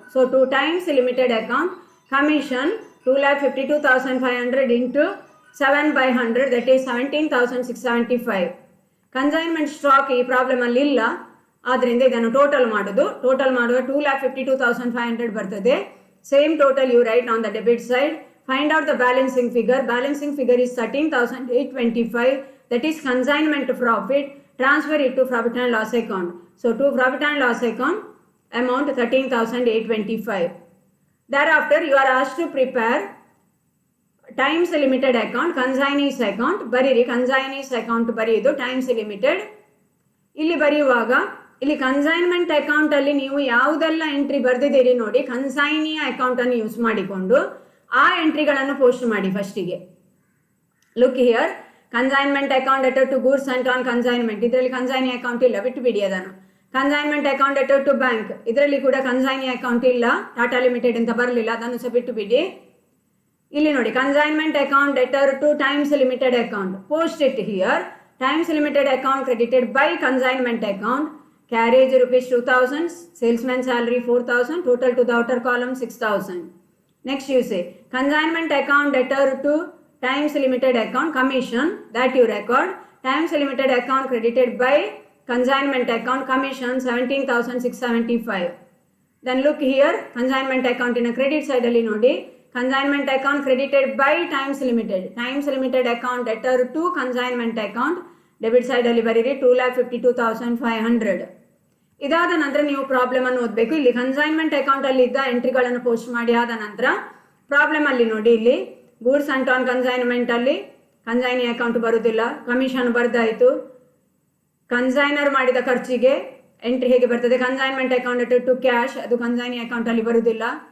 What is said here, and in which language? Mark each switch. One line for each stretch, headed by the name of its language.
English: So to times limited account commission 2,52,500 into 7/100, that is 17,675.
Kannada: Consignment stock ಈ problem ಅಲ್ಲಿ ಇಲ್ಲ, ಆದ್ರಿಂದ ಇದನ್ನು ಟೋಟಲ್ ಮಾಡುವ 2,52,500 ಬರ್ತದೆ.
English: Same total you write on the debit side. Find out the balancing figure. Balancing figure is 13,825, that is consignment profit. Transfer it to profit and loss account. So to profit and loss account amount 13,825. Thereafter you are asked to prepare times limited account,
Kannada: consignees account ಬರೀರಿ. Consignees account ಬರೆಯೋದು times limited. ಇಲ್ಲಿ ಬರೆಯುವಾಗ ಇಲ್ಲಿ consignment ಅಕೌಂಟಲ್ಲಿ ನೀವು ಯಾವುದೆಲ್ಲ entry ಬರೆದಿದ್ದೀರಿ ನೋಡಿ, ಕನ್ಸೈನಿಯ ಅಕೌಂಟನ್ನು ಯೂಸ್ ಮಾಡಿಕೊಂಡು ಆ ಎಂಟ್ರಿಗಳನ್ನು ಪೋಸ್ಟ್ ಮಾಡಿ ಫಸ್ಟಿಗೆ.
English: look here, consignment account debtor to goods and on consignment,
Kannada: ಇದರಲ್ಲಿ ಕನ್ಸೈನಿ ಅಕೌಂಟ್ ಇಲ್ಲ, ಬಿಟ್ಟುಬಿಡಿ ಅದನ್ನು.
English: consignment account debtor to bank,
Kannada: ಇದರಲ್ಲಿ ಕೂಡ ಕನ್ಸೈನಿ ಅಕೌಂಟ್ ಇಲ್ಲ, ಟಾಟಾ ಲಿಮಿಟೆಡ್ ಅಂತ ಬರಲಿಲ್ಲ, ಅದನ್ನು ಸಹ ಬಿಟ್ಟುಬಿಡಿ. ಇಲ್ಲಿ ನೋಡಿ,
English: Consignment account debtor to times limited account, post it here. Times limited account credited by consignment account, carriage rupees 2000, salesman salary 4000, total to the outer column 6000. Next you say consignment account debtor to times limited account commission, that you record. Times limited account credited by consignment account commission 17,675. Then look here, consignment account in a credit side
Kannada: alli nodi,
English: consignment account credited by times limited account debtor to consignment account,
Kannada: debit ಸೈಡಲ್ಲಿ ಬರೀರಿ
English: 2,52,500.
Kannada: ಇದಾದ ನಂತರ ನೀವು ಪ್ರಾಬ್ಲಮನ್ನು ಓದಬೇಕು. ಇಲ್ಲಿ consignment ಅಕೌಂಟಲ್ಲಿ ಇದ್ದ ಎಂಟ್ರಿಗಳನ್ನು post ಮಾಡಿ ಆದ ನಂತರ ಪ್ರಾಬ್ಲಮಲ್ಲಿ ನೋಡಿ, ಇಲ್ಲಿ goods and on ಕನ್ಸೈನ್ಮೆಂಟಲ್ಲಿ consignee account ಬರುವುದಿಲ್ಲ, ಕಮಿಷನ್ ಬರ್ದಾಯಿತು. ಕನ್ಸೈನರ್ ಮಾಡಿದ ಖರ್ಚಿಗೆ ಎಂಟ್ರಿ ಹೇಗೆ ಬರ್ತದೆ, ಕನ್ಸೈನ್ಮೆಂಟ್ ಅಕೌಂಟ್ ಟು ಕ್ಯಾಶ್, ಅದು ಕನ್ಸೈನಿ ಅಕೌಂಟಲ್ಲಿ ಬರುವುದಿಲ್ಲ.